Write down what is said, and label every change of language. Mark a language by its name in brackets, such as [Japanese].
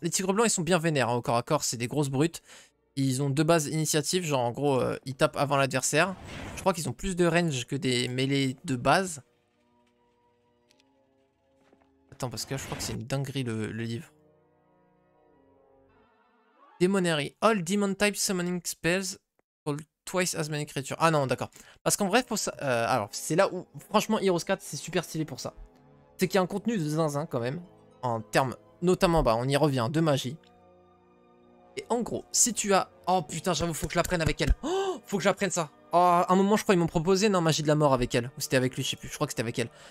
[French] Les tigres blancs ils sont bien vénères hein, au corps à corps, c'est des grosses brutes. Ils ont 2 bases initiatives, genre en gros ils tapent avant l'adversaire. Je crois qu'ils ont plus de range que des mêlées de base. Attends, parce que là, je crois que c'est une dinguerie le livre. [English] Demonary. All demon type summoning spells call twice as many creatures. [French] Ah non, d'accord. Parce qu'en vrai, pour ça, alors, c'est là où, franchement, Heroes 4, c'est super stylé pour ça. C'est qu'il y a un contenu de zinzin quand même. En termes, notamment, bah, on y revient, de magie. Et en gros, si tu as... Oh putain, j'avoue, faut que je l'apprenne avec elle. Oh, faut que j'apprenne ça. Oh, à un moment, je crois, ils m'ont proposé, non, magie de la mort avec elle. Ou c'était avec lui, je sais plus. Je crois que c'était avec elle.